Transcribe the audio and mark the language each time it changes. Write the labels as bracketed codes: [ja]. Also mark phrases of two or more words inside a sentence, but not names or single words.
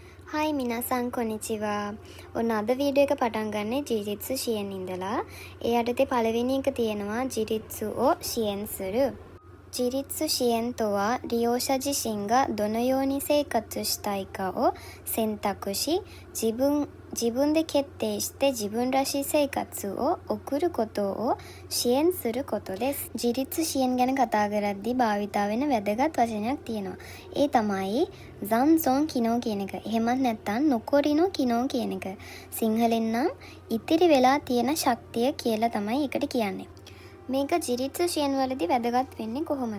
[ja] はい皆さんこんにちは. [si] ඔන්න අද වීඩියෝ එක පටන් ගන්නේ [ja] 自立支援 [si] ඉඳලා. ඒ යටතේ පළවෙනි එක තියෙනවා [ja] 自立を支援する. 自立支援とは利用者自身がどのように生活したいかを選択し、自分で決定して自分らしい生活を送ることを支援することです。 [si] 自立支援 ගැන කතා කරද්දී භාවිතා වෙන වැදගත් වචනයක් තියෙනවා. ඒ තමයි [ja] 残存機能 [si] කියන එක. එහෙමත් නැත්නම් [ja] 残りの機能 [si] කියන එක. සිංහලෙන් නම් ඉතිරි වෙලා තියෙන ශක්තිය කියලා තමයි ඒකට කියන්නේ. මේක [ja] 自立支援 [si] වලදී වැදගත් වෙන්නේ කොහොමද?